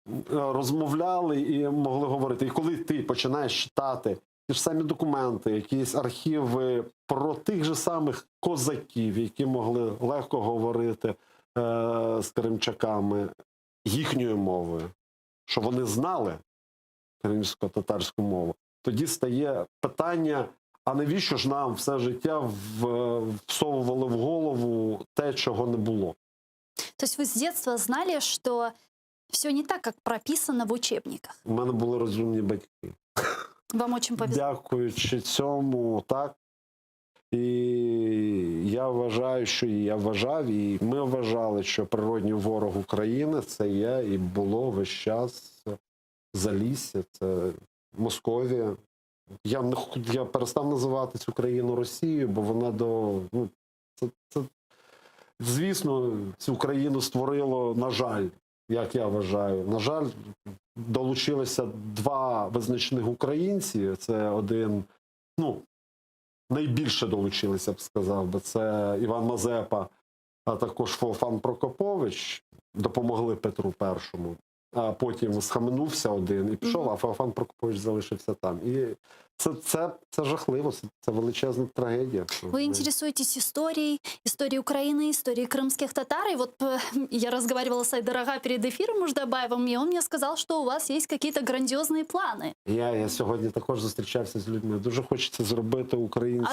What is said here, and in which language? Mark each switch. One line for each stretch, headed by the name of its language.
Ukrainian: розмовляли і могли говорити. І коли ти починаєш читати ті ж самі документи, якісь архіви про тих же самих козаків, які могли легко говорити з кримчаками їхньою мовою, що вони знали кримсько-татарську мову, тоді стає питання, а навіщо ж нам все життя всовували в голову те, чого не було?
Russian: То есть вы с детства знали, что все не так, как прописано в учебниках?
Ukrainian: У мене були розумні батьки.
Russian: Вам очень повезло.
Ukrainian: Дякуючи цьому, так. І я вважаю, що і я вважав, і ми вважали, що природній ворог України – це є і було весь час Залісся, це Московія. Я перестав називати цю країну Росією, бо вона звісно, цю країну створило, на жаль, як я вважаю. На жаль, долучилися два визначних українці. Це один, найбільше долучилися, б сказав би, це Іван Мазепа, а також Феофан Прокопович, допомогли Петру І. А потім схаменувся один і пішов, а Феофан Прокопович залишився там. І це жахливо, це величезна трагедія.
Russian: Вы интересуетесь историей Украины, историей крымских татар. И вот я разговаривала с Айдарага перед эфиром Муждабаевым, и он мне сказал, что у вас есть какие-то грандиозные планы.
Ukrainian: Я сьогодні також зустрічався з людьми. Дуже хочеться зробити українську.